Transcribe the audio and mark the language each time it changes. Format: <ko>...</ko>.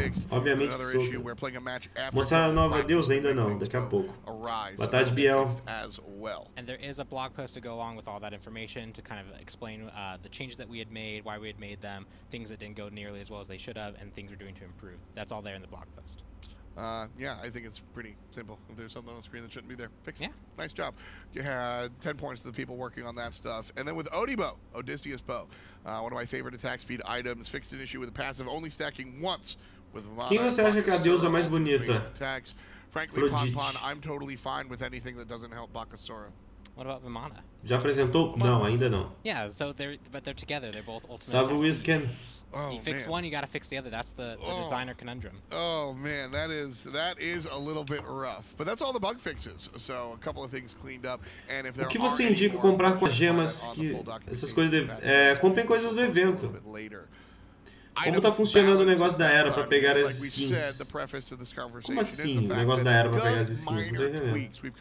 <pt>Obviamente que sou. Mostrar a nova Deusa ainda não, daqui a pouco. Boa tarde, Biel.</pt> <en>And there is a blog post to go along with all that information to kind of explain the changes that we had made, why we had made them, things that didn't go nearly as well as they should have, and things we're doing to improve. That's all there in the blog post. Yeah, I think it's pretty simple. If there's something on the screen that shouldn't be there, fix it. Yeah. Nice job. You had 10 points to the people working on that stuff. And then with Odibo, Odysseus Bow, one of my favorite attack speed items, fixed an issue with the passive only stacking once with</en> <pt>Quem você acha que é a deusa mais bonita?</pt> <en>Attacks. Frankly, Pon, I'm totally fine with anything that doesn't help Bakasura. What about Vimana?</en> <pt>Já apresentou? Não, ainda não.</pt> <en>Yeah, so they're together. They're both ultimate.</en> <pt>Salve o Wisken.</pt> <en>Oh, you fix one, you gotta fix the other. That's the designer conundrum. Oh man, that is a little bit rough. But that's all the bug fixes. So a couple of things cleaned up. And if there</en> <pt>o que você indica comprar com as gemas que essas coisas comprem coisas do evento. Como tá funcionando o negócio da Hera para pegar as skins? Como assim o negócio da Hera para pegar as skins? Não tô entendendo.</pt>